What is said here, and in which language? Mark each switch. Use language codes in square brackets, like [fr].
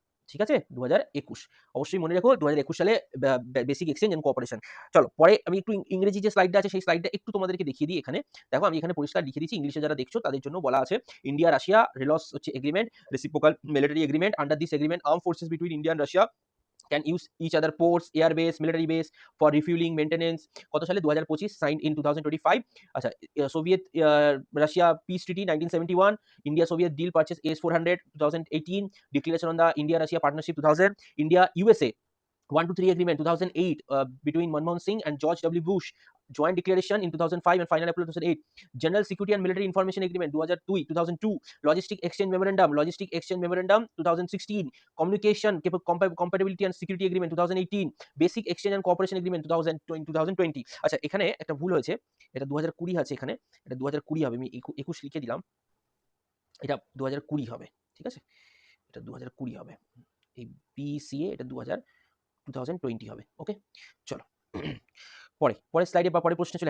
[bn] ঠিক আছে, 2021 অবশ্যই মনে রেখো, 2021 সালে বেসিক এক্সচেঞ্জ এন্ড কোঅপারেশন। চলো পরে আমি একটু ইংরেজি যে স্লাইডটা আছে সেই স্লাইডটা একটু তোমাদেরকে দেখিয়ে দিই। এখানে দেখো, আমি এখানে পরিষ্কার লিখে দিয়েছি, ইংলিশে যারা দেখছো তাদের জন্য বলা আছে। ইন্ডিয়া রাশিয়া রেলস হচ্ছে agreement, reciprocal military agreement. [en] Under this agreement arm forces between India and Russia can use each other ports, air base, military base for refueling, maintenance। [bn] কত সালে? [en] 2025, signed in 2025। আচ্ছা, Soviet Russia peace treaty 1971, India Soviet deal purchase S-400 2018, declaration on the India Russia partnership 2000, India USA 1 to 3 agreement 2008, between Manmohan Singh and George W. Bush, joint declaration in 2005 and final approval 2008, general security and military information agreement 2002, logistic exchange memorandum 2016, communication compatibility and security agreement 2018, basic exchange and cooperation agreement 2020। [bn] আচ্ছা, এখানে একটা ভুল হয়েছে, এটা 2020 আছে, এখানে এটা 2020 হবে, আমি 21 লিখে দিলাম, এটা 2020 হবে। ঠিক আছে, এটা 2020 হবে, এই বিসিএ এটা 2020 হবে। ওকে, চলো পরের স্লাইডে বা পরের প্রশ্নে চলে।